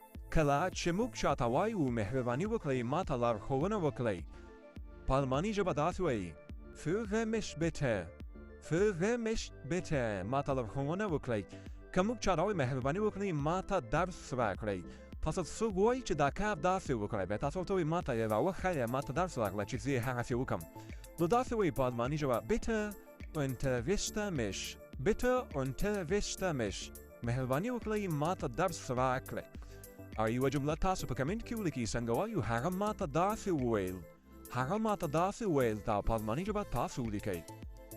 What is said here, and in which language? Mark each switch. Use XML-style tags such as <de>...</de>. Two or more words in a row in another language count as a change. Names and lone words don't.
<ps>کله چې موږ چاته وایو مهرباني وکړئ ما ته لارښوونه وکړئ په الماني ژبه داسې وایي</ps> <de>führe mich bitte führe mich bitte</de> <ps>ما ته لارښوونه وکړئ که موږ چاته وایو مهرباني وکړئ ما ته درس راکړئ تاسو څوک وایي چې دا کار داسې وکړئ بیا تاسو ورته وایي ما ته یې راوښیه ما ته درس راکړه چې زه یې هغسې وکړم نو داسې وایي په الماني ژبه</ps> <de>bitte unterrichte mich bitte unterrichte mich</de> <ps>مهرباني وکړئ ما ته درس راکړئ او یوه جمله تاسو په کمنټ کې ولیکئ څنګه وایو هغه ما ته داسې وویل هغه ما ته داسې ویل دا په الماني ژبه تاسو ولیکئ</ps>